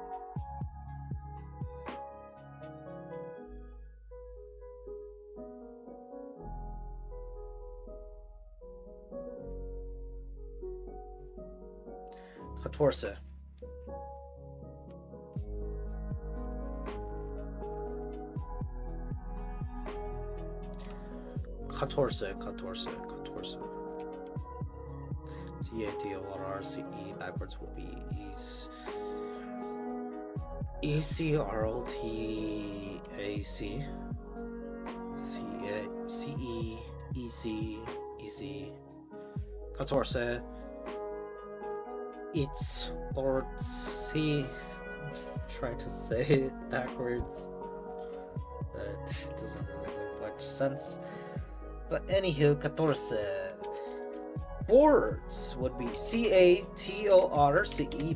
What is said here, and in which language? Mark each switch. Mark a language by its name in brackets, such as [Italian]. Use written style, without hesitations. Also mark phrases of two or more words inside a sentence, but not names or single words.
[English] Catorce. Catorce. C-A-T-O-R-C-E backwards will be E-C-R-O-T-A-C. C-E-C-E-C. Catorce. It's or C. Trying to say it backwards, but it doesn't really make much sense. But anywho, catorce. Forwards would be C-A-T-O-R-C-E.